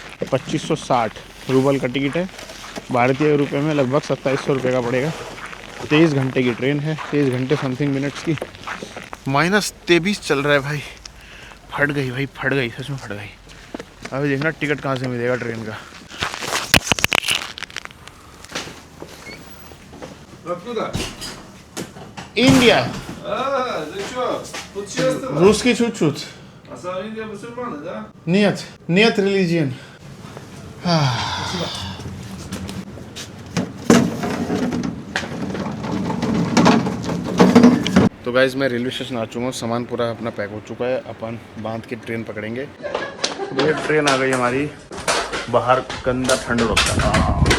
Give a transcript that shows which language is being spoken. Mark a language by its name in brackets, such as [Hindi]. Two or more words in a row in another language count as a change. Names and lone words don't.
[Hindi] 2560 रूबल का टिकट है, भारतीय रुपये में लगभग 2700 रुपये का पड़ेगा। 23 घंटे की ट्रेन है, 23 घंटे [English] something minutes [Hindi] की। -23 चल रहा है भाई। फट गई भाई, फट गई, सच में फट गई। अभी देखना टिकट कहाँ से मिलेगा ट्रेन का। [Russian] Индия. Ты что, путешествовал? Русский чуть-чуть. А сам Индия мусульманы, да? Нет religion. [Hindi] तो गाइज मैं [English] railway station [Hindi] आ चुका हूँ, सामान पूरा अपना पैक हो चुका है। अपन बांध के ट्रेन पकड़ेंगे। ये ट्रेन आ गई हमारी। बाहर गंदा ठंड लगता है।